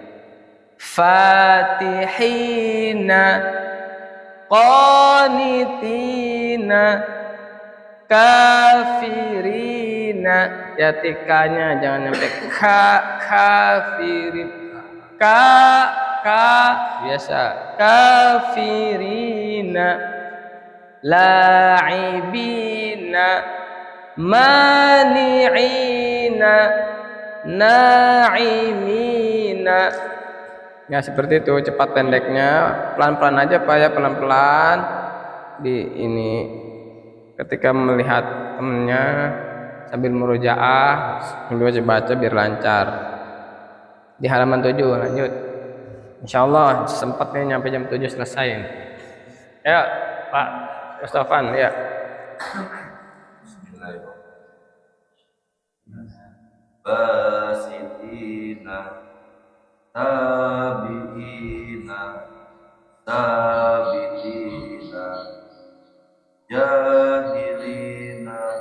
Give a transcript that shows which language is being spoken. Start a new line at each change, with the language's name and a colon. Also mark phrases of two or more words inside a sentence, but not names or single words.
Arabic: فاتحين قانتين كافرين
Indonesian: ya tikanya jangan sampai kafirin biasa
Arabic: كافرين لاعبين مانعين ناعمين
Indonesian: ya seperti itu cepat pendeknya pelan-pelan aja Pak ya pelan-pelan di ini ketika melihat temennya sambil murojaah sambil baca biar lancar di halaman 7 lanjut insyaallah sempat nih nyampe jam 7 selesai ya Pak Mustafan ya
Arabic: باسطين تابعين تابعين جاهلين